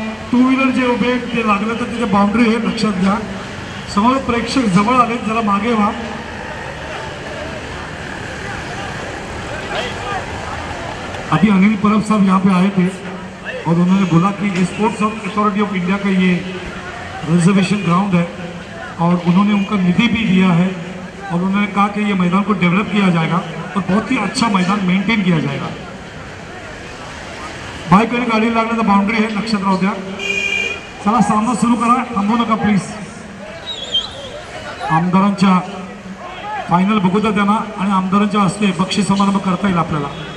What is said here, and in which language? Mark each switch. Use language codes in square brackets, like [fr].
[mr] Two wheeler जे उभे ते लागलं तर तिथे बाउंड्री आहे, लक्षात घ्या. समोर प्रेक्षक जवळ आले, जरा मागे व्हा. [hi] अभी अनिल परब साहब यहाँ पे आए थे और उन्होंने बोला कि स्पोर्ट्स अथॉरिटी ऑफ इंडिया का ये रिजर्वेशन ग्राउंड है और उन्होंने उनका निधि भी दिया है और उन्होंने कहा कि ये मैदान को डेवलप किया जाएगा और बहुत ही अच्छा मैदान मेंटेन किया जाएगा. [mr] बाईकडे गाडी लागलं तर बाउंड्री आहे, लक्षात राहू द्या. चला सामना सुरू करा, थांबू नका प्लीज. आमदारांच्या फायनल बघू द्या त्यांना आणि आमदारांच्या हस्ते बक्षीस समारंभ करता येईल आपल्याला.